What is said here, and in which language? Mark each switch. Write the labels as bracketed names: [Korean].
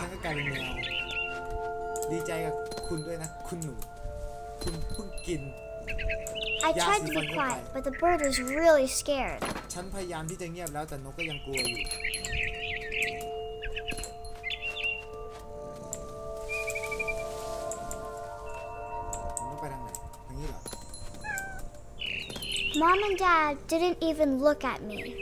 [Thai] ฉันก็กลายเป็นแมวดีใจกับคุณด้วยนะคุณหนูคุณเพิ่งกิน [English] I tried to be quiet, but the bird was really scared. [Thai] ฉันพยายามที่จะเงียบแล้วแต่นกก็ยังกลัวอยู่นกไปทางไหนทางนี้เหรอ [English] Mom and Dad didn't even look at me.